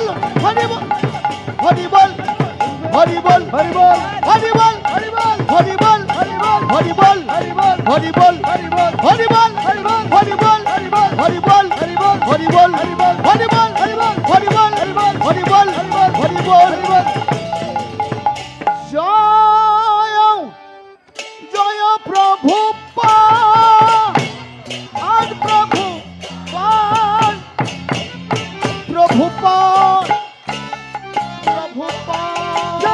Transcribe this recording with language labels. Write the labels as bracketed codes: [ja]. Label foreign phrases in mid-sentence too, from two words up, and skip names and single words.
[bn] হরি বোল, হরি বোল, হরি বোল, হরি বোল, হরি বোল, হরি বোল, হরি বোল, হরি বোল, হরি বোল, Hari Hari Bol, Bol, হরি বোল, হরি বোল, হরি বোল, হরি বোল, হরি বোল, হরি বোল, হরি বোল, হরি বোল, হরি বোল, হরি বোল, হরি বোল, হরি বোল, হরি বোল, হরি বোল, হরি বোল, হরি বোল, হরি বোল. জয় জয় প্রভু পান প্রভু পান প্রভু পান প্রভু পান